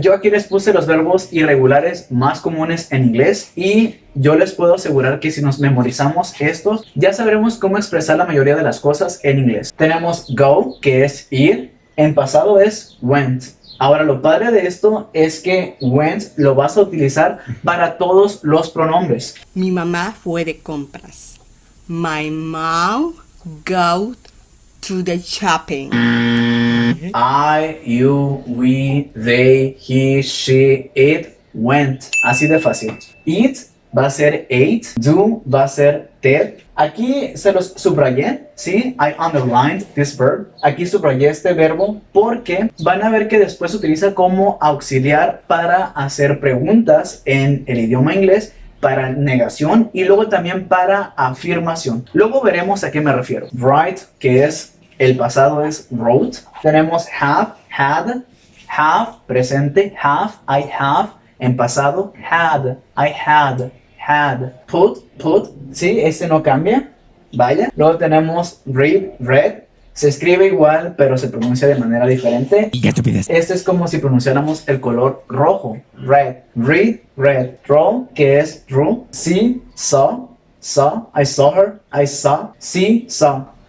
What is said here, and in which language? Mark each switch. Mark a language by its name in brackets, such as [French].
[Spanish] Yo aquí les puse los verbos irregulares más comunes en inglés y yo les puedo asegurar que si nos memorizamos estos, ya sabremos cómo expresar la mayoría de las cosas en inglés. Tenemos go, que es ir. En pasado es went. Ahora, lo padre de esto es que went lo vas a utilizar para todos los pronombres. Mi mamá fue de compras. [English] My mom go to the shopping. I, you, we, they, he, she, it, went. [Spanish] Así de fácil. It va a ser ate. Do va a ser did. Aquí se los subrayé, ¿sí? [English] I underlined this verb. [Spanish] Aquí subrayé este verbo porque van a ver que después se utiliza como auxiliar para hacer preguntas en el idioma inglés, para negación y luego también para afirmación. Luego veremos a qué me refiero. Write, que es el pasado, es wrote. Tenemos have, had, have, presente, have, I have. En pasado, had, I had. Put, sí, este no cambia, vaya. Luego tenemos read, read, se escribe igual, pero se pronuncia de manera diferente. Y ya te pides. Este es como si pronunciáramos el color rojo, red, read, red. Draw, que es drew. [English] See, saw, I saw her, I saw, see, saw.